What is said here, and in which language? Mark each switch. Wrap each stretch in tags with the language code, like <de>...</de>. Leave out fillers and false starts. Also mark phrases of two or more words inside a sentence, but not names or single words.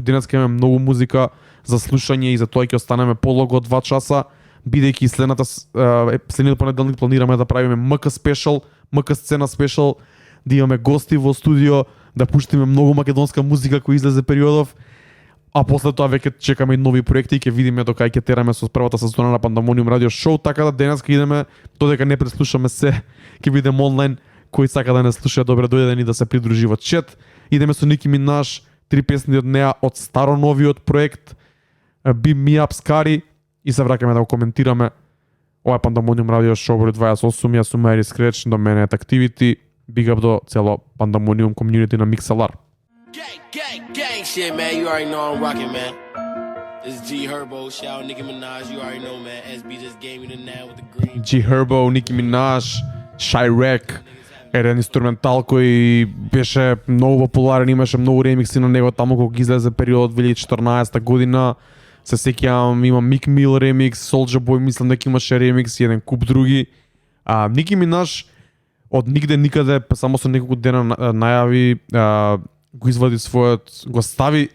<mk>денес ќе имаме многу музика за слушање и за тоа ќе останеме полого од 2 часа, бидејќи следниот понеделник планираме да правиме МК спешал, МК сцена спешал, да имаме гости во студио, да пуштиме многу македонска музика која излезе периодов, а после тоа веќе чекаме и нови проекти и ќе видиме до кај ќе тераме со првата сезона на Пандамониум радио шоу, така да денес ќе идеме, додека не преслушаме се, ќе бидеме онлайн, кој сака да не слуша, добре дојде ни да се придружи во чет. Идеме со Ники Минаж, 3 песни од неа од старо новиот проект Beam Me Up Scary и се враќаме да го коментираме. Ова е Пандамониум радио шоу број 28, јас сум Ери Скреч, до мене е Activity,</mk> <en>big up</en> <mk>до цело Пандамониум комјунити на Mixlr.</mk> <en>Gang shit, man. You already know I'm rocking, man. This is G Herbo, shout out Nicki Minaj. You already know, man. SB just gave me the name with the green. G Herbo, Nicki Minaj, Chiraq,</en> <mk>еден инструментал кој беше многу популарен, имаше многу ремикси на него таму кога излезе период 2014 година. Се сеќавам, има Meek Mill ремикс, Soulja Boy мислам дека имаше ремикс и еден куп други. Nicki Minaj од нигде никаде, само со неколку дена најави, го извади својот, го стави.</mk>